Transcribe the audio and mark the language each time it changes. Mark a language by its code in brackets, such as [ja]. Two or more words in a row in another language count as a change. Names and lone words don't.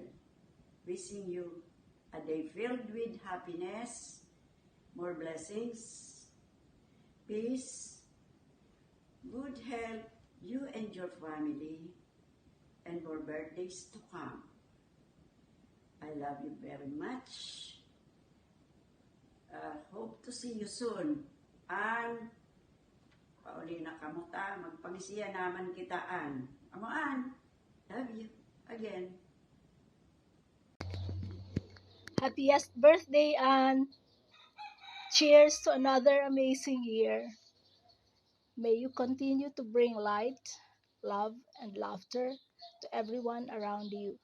[en] Wishing you a day filled with happiness, more blessings, peace, good health, you and your family, and more birthdays to come. I love you very much. Hope to see you soon. [war] An, pauli na kamuta, magpangisiya naman kita, An. Amo, An, [en] love you again. Happiest birthday, Anne. Cheers to another amazing year. May you continue to bring light, love, and laughter to everyone around you.